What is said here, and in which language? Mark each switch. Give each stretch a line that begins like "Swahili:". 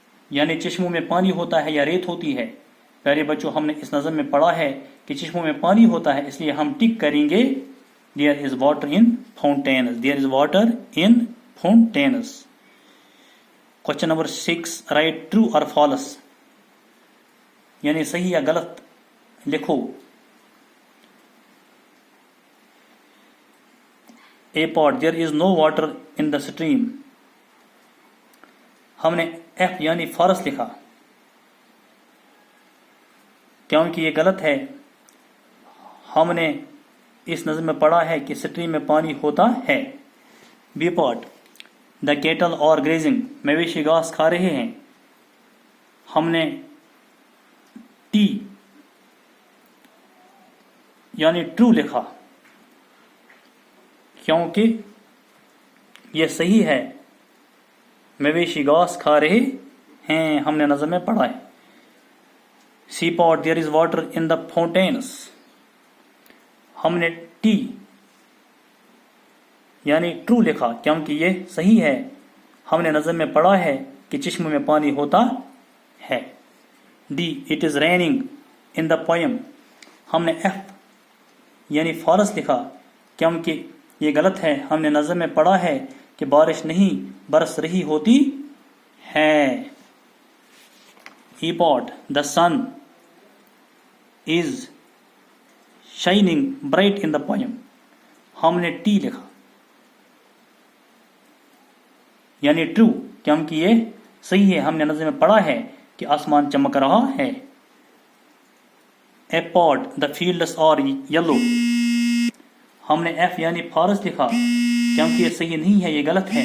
Urdu: یعنی چشموں میں پانی ہوتا ہے یا ریت ہوتی ہے؟ پیارے بچوں، ہم نے اس نظم میں پڑھا ہے کہ چشموں میں پانی ہوتا ہے، اس لیے ہم ٹک کریں گے
English: there is water in fountains. there is water in fountains. Question number 6. Write true or false
Urdu: یعنی صحیح یا غلط لکھو.
English: A part: there is no water in the stream.
Urdu: ہم نے F یعنی فالس لکھا کیونکہ یہ غلط ہے. ہم نے اس نظم میں پڑھا ہے کہ سٹریم میں پانی ہوتا ہے. بی پارٹ
English: the cattle are grazing
Urdu: مویشی گھاس کھا رہے ہیں. ہم نے ٹی یعنی ٹرو لکھا کیونکہ یہ صحیح ہے. مویشی گھاس کھا رہے ہیں ہم نے نظم میں پڑھا ہے.
English: C part there is water in the fountains.
Urdu: ہم نے ٹی یعنی ٹرو لکھا کیونکہ یہ صحیح ہے. ہم نے نظم میں پڑھا ہے کہ چشموں میں پانی ہوتا ہے.
English: D it is raining in the poem.
Urdu: ہم نے ایف یعنی فالس لکھا کیونکہ یہ غلط ہے. ہم نے نظم میں پڑھا ہے کہ بارش نہیں برس رہی ہوتی ہے.
English: E part the sun is shining bright in the poem.
Urdu: ہم نے ٹی لکھا یعنی ٹرو کیونکہ یہ صحیح ہے. ہم نے نظم میں پڑھا ہے کہ آسمان چمک رہا ہے.
English: A part the fields are yellow.
Urdu: ہم نے ایف یعنی فارس لکھا کیونکہ یہ صحیح نہیں ہے, یہ غلط ہے.